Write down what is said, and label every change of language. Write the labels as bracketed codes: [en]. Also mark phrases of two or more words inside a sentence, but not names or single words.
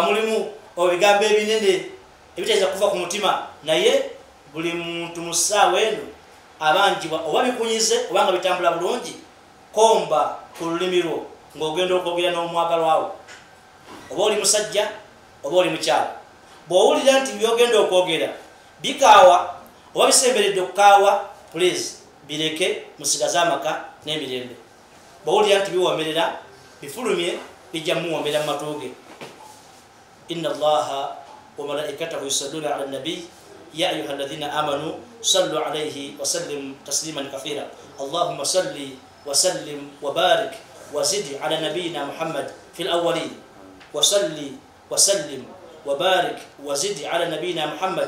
[lg] mulimu ebigambo ebinene ebitayinza kuva ku mutima naye buli muntu mu ssaawa eno abanjibwa oba bikunyize oba nga bitambula bulungi komba ku lulimi lwo ng'ogenda okwogera n'omwagalwawo oba oli musajja oba oli mukyala bw'owulira nti byogenda okwogera bikaawa oba bisemberedde okukaawa please bireke musigaze amaka n'emirembe bw'owulira nti biwomerera bifulumye bijja muwomerera mu matuuge [ar] إن الله وملائكته يصلون على النبي يا أيها الذين آمنوا صلوا عليه وسلموا تسليما كثيرا اللهم صل وسلم وبارك وزد على نبينا محمد في الأولين وصل وسلم وبارك وزد على نبينا محمد